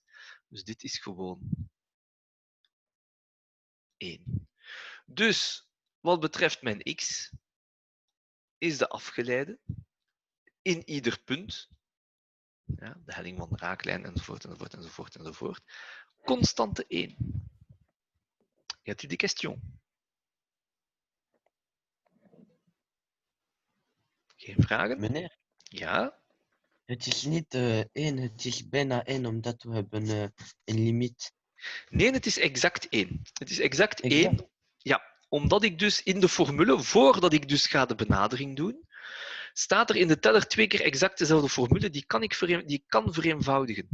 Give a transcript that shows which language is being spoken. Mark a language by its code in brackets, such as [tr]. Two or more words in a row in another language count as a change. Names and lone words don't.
[nl] Dus dit is gewoon 1. Dus wat betreft mijn x, is de afgeleide in ieder punt, ja, de helling van de raaklijn, enzovoort, enzovoort, enzovoort, enzovoort, constante 1. [fr] Y a-t-il des questions? [nl] Geen vragen? Meneer, Ja? het is niet 1, het is bijna 1, omdat we hebben een limiet. Nee, het is exact 1. Het is exact Exact. 1. Ja, omdat ik dus in de formule, voordat ik dus ga de benadering doen, staat er in de teller 2 keer exact dezelfde formule, die kan vereenvoudigen.